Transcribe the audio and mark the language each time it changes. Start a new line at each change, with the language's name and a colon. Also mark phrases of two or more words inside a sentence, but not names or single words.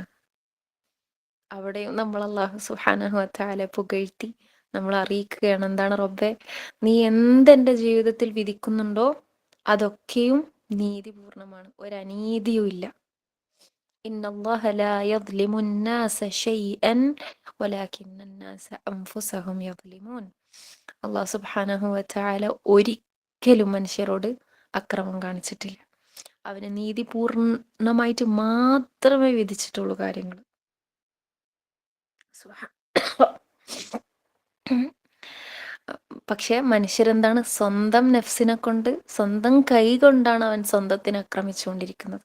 Malayalam: അവിടെയും നമ്മൾ
Arabic: الله سبحانه وتعالى
Malayalam: പുകഴ്ത്തി നമ്മൾ അറിയിക്കുകയാണ്, എന്താണ് റബ്ബേ, നീ എന്തെൻ്റെ ജീവിതത്തിൽ വിധിക്കുന്നുണ്ടോ അതൊക്കെയും നീതിപൂർണമാണ്, ഒരനീതിയും ഇല്ല.
Arabic: إن الله لا يظلم الناس شيئا ولكن الناس أنفسهم يظلمون. الله سبحانه وتعالى
Malayalam: ഒരിക്കലും മനുഷ്യരോട് അക്രമം കാണിച്ചിട്ടില്ല. അവന് നീതിപൂർണമായിട്ട് മാത്രമേ വിധിച്ചിട്ടുള്ളൂ കാര്യങ്ങൾ. പക്ഷെ മനുഷ്യരെന്താണ്, സ്വന്തം നഫ്സിനെ കൊണ്ട്, സ്വന്തം കൈ കൊണ്ടാണ് അവൻ സ്വന്തത്തിനെ ആക്രമിച്ചുകൊണ്ടിരിക്കുന്നത്.